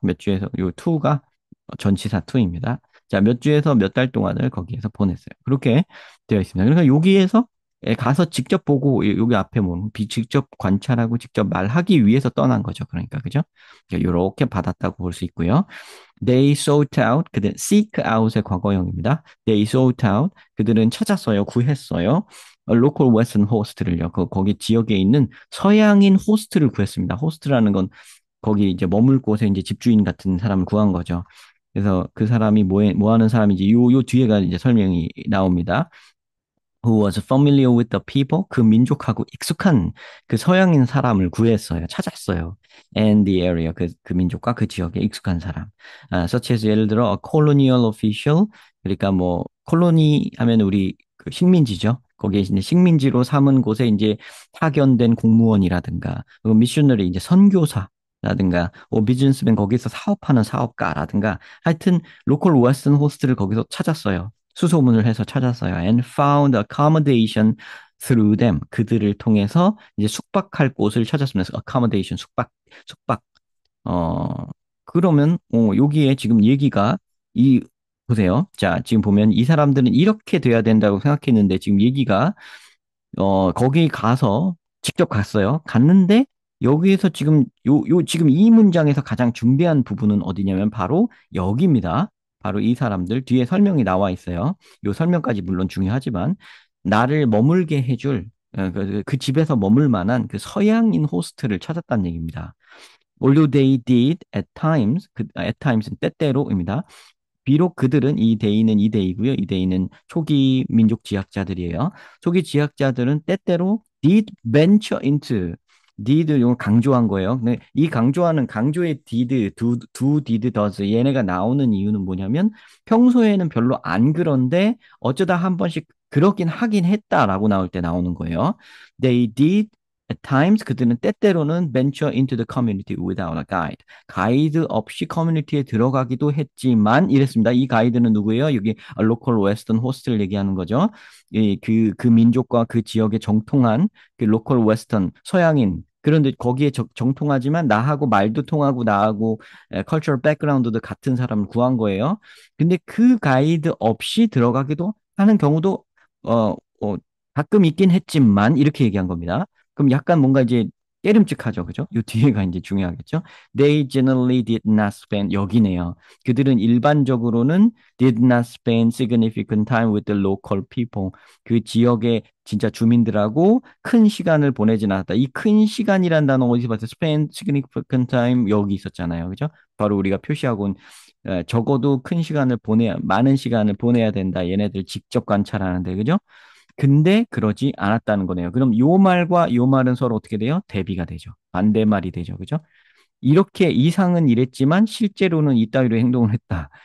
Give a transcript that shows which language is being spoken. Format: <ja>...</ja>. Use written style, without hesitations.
<ko>몇 주에서 요 to가 전치사 to입니다. 자, 몇 주에서 몇 달 동안을 거기에서 보냈어요. 그렇게 되어 있습니다. 그러니까 여기에서 가서 직접 보고 여기 앞에 뭐 직접 관찰하고 직접 말하기 위해서 떠난 거죠. 그러니까 그죠? 이렇게 받았다고 볼 수 있고요.</ko> <en>They sought out,</en> <ko>그들 seek out의 과거형입니다.</ko> <en>They sought out,</en> <ko>그들은 찾았어요, 구했어요.</ko> <en>local western host</en> <ko>를요. 거기 지역에 있는 서양인 호스트를 구했습니다. 호스트라는 건 거기 이제 머물 곳에 이제 집주인 같은 사람을 구한 거죠. 그래서 그 사람이 뭐 하는 사람인지 요 뒤에가 이제 설명이 나옵니다.</ko> <en>Who was familiar with the people,</en> <ko>그 민족하고 익숙한 그 서양인 사람을 구했어요. 찾았어요.</ko> <en>And the area,</en> <ko>그 민족과 그 지역에 익숙한 사람. such as 예를 들어,</ko> <en>a colonial official,</en> <ko>그러니까 뭐, 콜로니 하면 우리 그 식민지죠. 거기에 이제 식민지로 삼은 곳에 이제 파견된 공무원이라든가, 그리고 미셔너리, 이제 선교사라든가, 비즈니스맨 거기서 사업하는 사업가라든가, 하여튼, 로컬 웨스턴 호스트를 거기서 찾았어요. 수소문을 해서 찾았어요.</ko> <en>And found accommodation through them.</en> <ko>그들을 통해서 이제 숙박할 곳을 찾았습니다. accommodation, 숙박. 어, 그러면, 여기에 지금 얘기가, 보세요. 자, 지금 보면 이 사람들은 이렇게 돼야 된다고 생각했는데, 지금 얘기가 거기 가서 직접 갔어요. 갔는데 여기에서 지금 지금 이 문장에서 가장 중대한 부분은 어디냐면 바로 여기입니다. 바로 이 사람들 뒤에 설명이 나와 있어요. 요 설명까지 물론 중요하지만 나를 머물게 해줄 그 집에서 머물 만한 그 서양인 호스트를 찾았다는 얘기입니다.</ko> <en>Although they did at times, at times는</en> <ko>때때로입니다. 비록 그들은 이 대의는 이 대의고요. 이 대의는 초기 민족 지학자들이에요. 초기 지학자들은 때때로</ko> <en>did venture into</en> <ko>did 이걸 강조한 거예요. 근데 이 강조의 did, do, did, does 얘네가 나오는 이유는 뭐냐면 평소에는 별로 안 그런데 어쩌다 한 번씩 그러긴 하긴 했다라고 나올 때 나오는 거예요.</ko> <en>They did at times</en> <ko>그들은 때때로는</ko> <en>venture into the community without a guide.</en> <ko>가이드 없이 커뮤니티에 들어가기도 했지만 이랬습니다. 이 가이드는 누구예요? 여기 로컬 웨스턴 호스트를 얘기하는 거죠. 그 민족과 그 지역에 정통한 그 로컬 웨스턴 서양인 그런데 거기에 정통하지만 나하고 말도 통하고 나하고 컬처럴 백그라운드도 같은 사람을 구한 거예요. 근데 그 가이드 없이 들어가기도 하는 경우도 어, 어, 가끔 있긴 했지만 이렇게 얘기한 겁니다. 그럼 약간 뭔가 이제 깨름직하죠. 그죠? 요 뒤에가 이제 중요하겠죠.</ko> <en>They generally did not spend,</en> <ko>여기네요. 그들은 일반적으로는</ko> <en>did not spend significant time with the local people.</en> <ko>그 지역의 진짜 주민들하고 큰 시간을 보내진 않았다. 이 큰 시간이란 단어 어디서 봤어요?</ko> <en>spend significant time</en> <ko>여기 있었잖아요. 그죠? 바로 우리가 표시하고 온 적어도 많은 시간을 보내야 된다. 얘네들 직접 관찰하는데, 그죠? 근데 그러지 않았다는 거네요. 그럼 요 말과 요 말은 서로 어떻게 돼요? 대비가 되죠. 반대말이 되죠. 그죠? 이렇게 이상은 이랬지만 실제로는 이따위로 행동을 했다.</ko>